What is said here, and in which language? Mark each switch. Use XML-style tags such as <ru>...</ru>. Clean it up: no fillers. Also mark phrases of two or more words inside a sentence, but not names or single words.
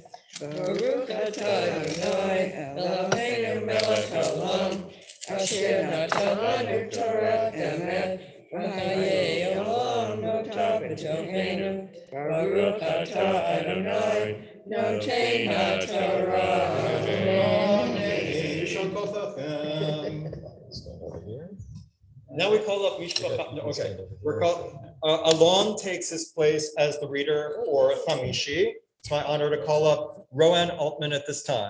<he>ברוך אתה אדני אלהינו מלך העולם אשר נתן לנו תורה אמת וחיי עולם נטע בתוכנו. ברוך אתה אדני נותן התורה.</he> <en>Now we call up Mishpacha. No, okay, we're called. Alon takes his place as the reader for Chamishi. It's my honor to call up Rowan Altman at this time.</en>